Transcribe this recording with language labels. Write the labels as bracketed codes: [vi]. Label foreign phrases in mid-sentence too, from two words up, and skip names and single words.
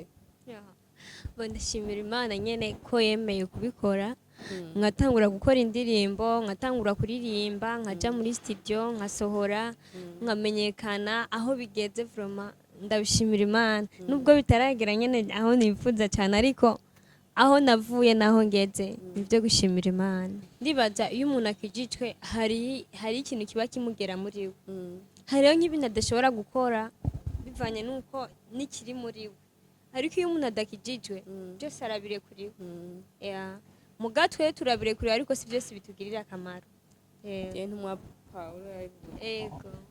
[rn] Ndashimira Imana nyene ko yemeye kubikora nkatangura gukora indirimbo nkatangura kuririmba nkaja muri studio nkasohora nkamenyekana aho bigeze vraiment ndabishimira Imana nubwo bitaragera nyene aho nifuza cyane ariko aho navuye naho ngeze nibyo gushimira Imana. Ndibaza iyo umuntu akijijwe hari ikintu kiba kimugera muri we hariho nk'ibintu adashobora gukora bivanye nuko nikiri muri we ariko iyo umuntu adakijijwe byose arabirekuriwe. Mu gatwe turabirekuriwe ariko si byose bitugirira akamaro. Ntumwa Paulo yego